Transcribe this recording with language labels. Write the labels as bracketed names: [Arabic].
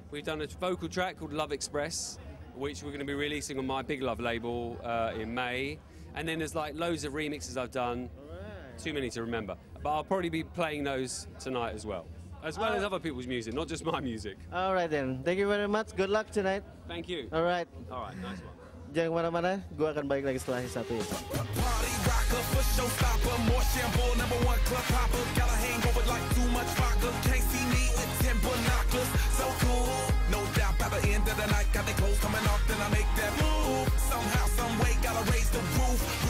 [English] We've done a vocal track called Love Express, which we're going to be releasing on my Big Love label in May. And then there's like loads of remixes I've done, too many to remember. But I'll probably be playing those tonight as well as other people's music, not just my music. All right then. Thank you very much. Good luck tonight. Thank you. All right. All right, nice one. [Indonesian] Jangan kemana-mana, gue akan balik lagi setelah yang satu ini. [English] Party rocker, for showstopper, more shampoo, #1 club hopper. Got a hangover like too much vodka. Can't see me with 10 binoculars. So cool, no doubt. By the end of the night, got the clothes coming off, then I make that move. Somehow, some way, gotta raise the roof.